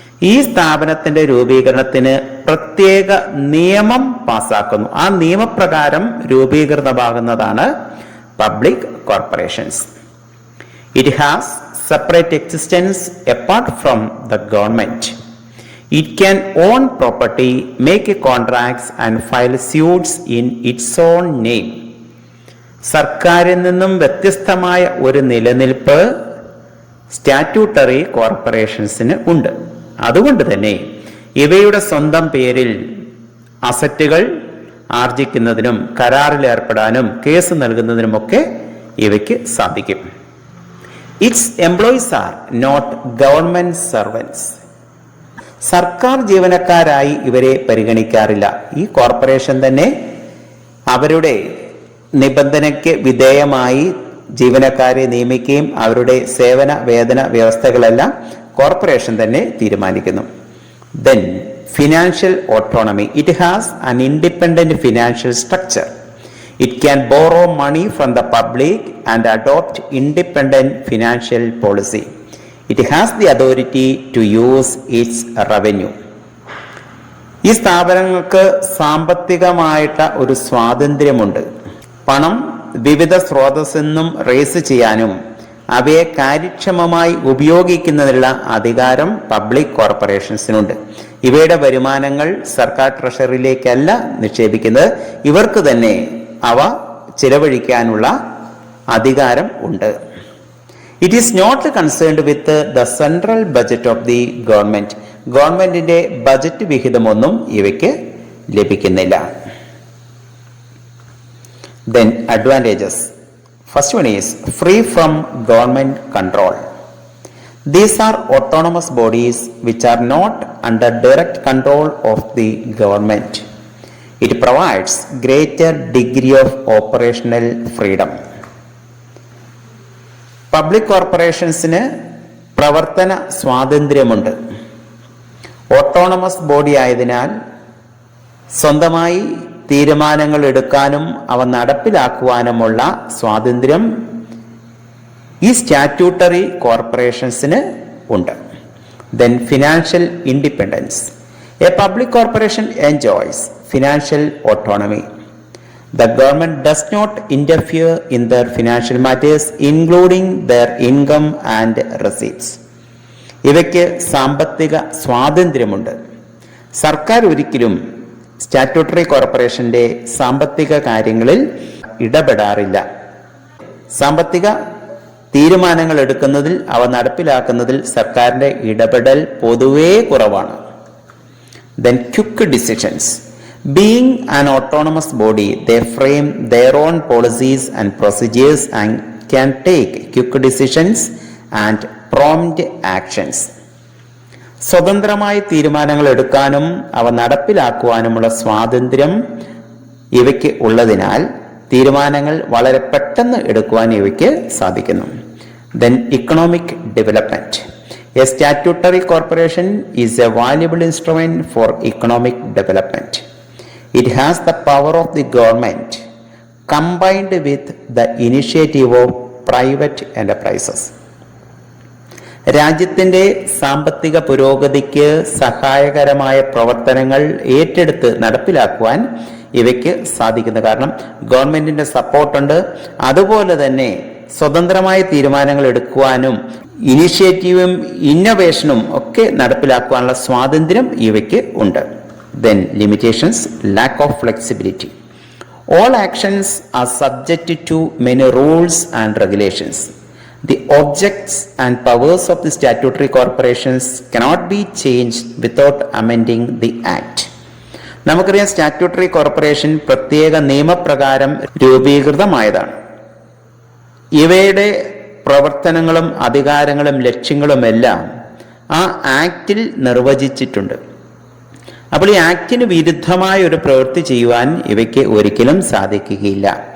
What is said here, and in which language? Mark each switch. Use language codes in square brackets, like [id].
[ml] ഈ സ്ഥാപനത്തിന്റെ രൂപീകരണത്തിന് പ്രത്യേക നിയമം പാസാക്കുന്നു. ആ നിയമപ്രകാരം രൂപീകൃതമാകുന്നതാണ് public corporations. [en] It has separate existence apart from the government. It can own property, make contracts and file suits in its own name. [ml] സർക്കാരിൽ നിന്നും വ്യത്യസ്തമായ ഒരു നിലനിൽപ്പ് സ്റ്റാറ്റ്യൂട്ടറി കോർപ്പറേഷൻസിന് ഉണ്ട്. അതുകൊണ്ട് തന്നെ ഇവയുടെ സ്വന്തം പേരിൽ അസറ്റുകൾ ആർജിക്കുന്നതിനും കരാറിൽ ഏർപ്പെടാനും കേസ് നൽകുന്നതിനുമൊക്കെ ഇവയ്ക്ക് സാധിക്കും. [en] Its employees are not government servants. [ml] സർക്കാർ ജീവനക്കാരായി ഇവരെ പരിഗണിക്കാറില്ല. ഈ കോർപ്പറേഷൻ തന്നെ അവരുടെ നിബന്ധനയ്ക്ക് വിധേയമായി ജീവനക്കാരെ നിയമിക്കുകയും അവരുടെ സേവന വേതന വ്യവസ്ഥകളെല്ലാം കോർപ്പറേഷൻ തന്നെ തീരുമാനിക്കുന്നു. [en] Then financial autonomy. It has an independent financial structure. It can borrow money from the public and adopt independent financial policy. It has the authority to use its revenue. [ml] ഈ സ്ഥാപനങ്ങൾക്ക് സാമ്പത്തികമായിട്ട് ഒരു സ്വാതന്ത്ര്യമുണ്ട്. പണം വിവിധ സ്രോതസ്സിൽ നിന്നും റേസ് ചെയ്യാനും അവയെ കാര്യക്ഷമമായി ഉപയോഗിക്കുന്നതിനുള്ള അധികാരം പബ്ലിക് കോർപ്പറേഷൻസിനുണ്ട്. ഇവയുടെ വരുമാനങ്ങൾ സർക്കാർ ട്രഷറിയിലേക്കല്ല നിക്ഷേപിക്കുന്നത്, ഇവർക്ക് തന്നെ അവ ചിലവഴിക്കാനുള്ള അധികാരം ഉണ്ട്. [en] It is not concerned with the central budget of the government. [ml] ഗവൺമെന്റിന്റെ ബജറ്റ് വിഹിതമൊന്നും ഇവയ്ക്ക് ലഭിക്കുന്നില്ല. [en] Then advantages. First one is free from government control. These are autonomous bodies which are not under direct control of the government. It provides greater degree of operational freedom. [ml] Public കോർപ്പറേഷൻസിന് പ്രവർത്തന സ്വാതന്ത്ര്യമുണ്ട്. Autonomous body ആയതിനാൽ സ്വന്തമായി തീരുമാനങ്ങൾ എടുക്കാനും അവ നടപ്പിലാക്കുവാനുമുള്ള സ്വാതന്ത്ര്യം ഈ statutory കോർപ്പറേഷൻസിന് ഉണ്ട്. [en] Then financial independence. A public corporation enjoys financial autonomy. The government does not interfere in their financial matters, including their income and receipts. [ml] ഇവയ്ക്ക് സാമ്പത്തിക സ്വാതന്ത്ര്യമുണ്ട്. സർക്കാർ ഒരിക്കലും സ്റ്റാറ്റ്യൂട്ടറി കോർപ്പറേഷന്റെ സാമ്പത്തിക കാര്യങ്ങളിൽ ഇടപെടാറില്ല. സാമ്പത്തിക തീരുമാനങ്ങൾ എടുക്കുന്നതിൽ അവ നടപ്പിലാക്കുന്നതിൽ സർക്കാരിന്റെ ഇടപെടൽ പൊതുവേ കുറവാണ്. [en] Then quick decisions. Being an autonomous body, they frame their own policies and procedures and can take quick decisions and prompt actions. [ml] സ്വതന്ത്രമായി തീരുമാനങ്ങൾ എടുക്കാനും അവ നടപ്പിലാക്കുവാനുമുള്ള സ്വാതന്ത്ര്യം ഇവയ്ക്ക് ഉള്ളതിനാൽ തീരുമാനങ്ങൾ വളരെ പെട്ടെന്ന് എടുക്കുവാൻ ഇവയ്ക്ക് സാധിക്കുന്നു. [en] Then economic development. A statutory corporation is a valuable instrument for economic development. It has the power of the government combined with the initiative of private enterprises. [ml] രാജ്യത്തിന്റെ സാമ്പത്തിക പുരോഗതിക്ക് സഹായകരമായ പ്രവർത്തനങ്ങൾ ഏറ്റെടുത്ത് നടപ്പിലാക്കുവാൻ ഇവയ്ക്ക് സാധിക്കുന്നു. കാരണം ഗവൺമെന്റിന്റെ സപ്പോർട്ടുണ്ട്. അതുപോലെ തന്നെ സ്വതന്ത്രമായ തീരുമാനങ്ങൾ എടുക്കുവാനും ഇനിഷ്യേറ്റീവും ഇന്നോവേഷനും ഒക്കെ നടപ്പിലാക്കുവാനുള്ള സ്വാതന്ത്ര്യം ഇവയ്ക്ക് ഉണ്ട്. [en] Then limitations, lack of flexibility. All actions are subject to many rules and regulations. The objects and powers of the statutory corporations cannot be changed without amending the act. [ml] നമുക്കറിയാം, സ്റ്റാറ്റ്യൂട്ടറി കോർപ്പറേഷൻ പ്രത്യേക നിയമപ്രകാരം രൂപീകൃതമായതാണ്. ഇവയുടെ പ്രവർത്തനങ്ങളും അധികാരങ്ങളും ലക്ഷ്യങ്ങളുമെല്ലാം ആ ആക്റ്റിൽ നിർവചിച്ചിട്ടുണ്ട്. അപ്പോൾ ഈ ആക്ടിന് വിരുദ്ധമായ ഒരു പ്രവൃത്തി ചെയ്യുവാൻ ഇവയ്ക്ക് ഒരിക്കലും സാധിക്കുകയില്ല.